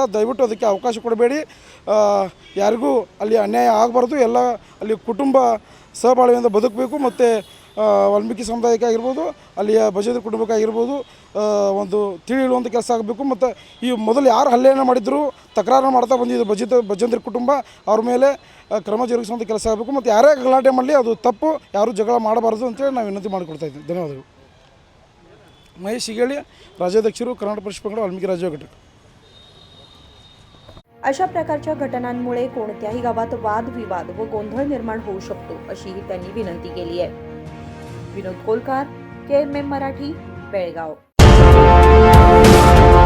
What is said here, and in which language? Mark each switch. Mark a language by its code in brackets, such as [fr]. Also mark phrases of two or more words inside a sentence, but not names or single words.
[kn] ದಯವಿಟ್ಟು ಅದಕ್ಕೆ ಅವಕಾಶ ಕೊಡಬೇಡಿ, ಯಾರಿಗೂ ಅಲ್ಲಿ ಅನ್ಯಾಯ ಆಗಬಾರ್ದು, ಎಲ್ಲ ಅಲ್ಲಿ ಕುಟುಂಬ ಸಹಬಾಳ್ವೆಯಿಂದ ಬದುಕಬೇಕು ಮತ್ತು ವಾಲ್ಮೀಕಿ ಸಮುದಾಯಕ್ಕಾಗಿರ್ಬೋದು ಅಲ್ಲಿಯ ಭಜಂತ್ರಿ ಕುಟುಂಬಕ್ಕಾಗಿರ್ಬೋದು ಒಂದು ತಿಳಿಯುವಂಥ ಕೆಲಸ ಆಗಬೇಕು। ಮತ್ತು ಈ ಮೊದಲು ಯಾರು ಹಲ್ಲೆಯನ್ನು ಮಾಡಿದ್ರು ತಕರಾರು ಮಾಡ್ತಾ ಬಂದಿದ್ದು ಭಜಂತ್ರಿ ಕುಟುಂಬ ಅವ್ರ ಮೇಲೆ ಕ್ರಮ ಜರುಗಿಸುವಂಥ ಕೆಲಸ ಆಗಬೇಕು ಮತ್ತು ಯಾರೇ ಗಲಾಟೆ ಮಾಡಲಿ ಅದು ತಪ್ಪು, ಯಾರೂ ಜಗಳ ಮಾಡಬಾರ್ದು ಅಂತೇಳಿ ನಾವು ವಿನಂತಿ ಮಾಡಿಕೊಡ್ತಾ ಇದ್ದೀವಿ। ಧನ್ಯವಾದಗಳು। ಮಹೇಶ್ ಶಿಗ್ಗೇಳಿ, ರಾಜ್ಯಾಧ್ಯಕ್ಷರು, ಕರ್ನಾಟಕ ಪರಿಶಿಷ್ಟ ಪಂಗಡ [mr] वाल्मिकी राज्य घटक। अशा प्रकारच्या घटनांमुळे कोणत्याही गावात वादविवाद व गोंधळ निर्माण होऊ शकतो अशीही त्यांनी विनंती केली आहे। विनोद कोलकार, KMM मराठी, बेळगाव।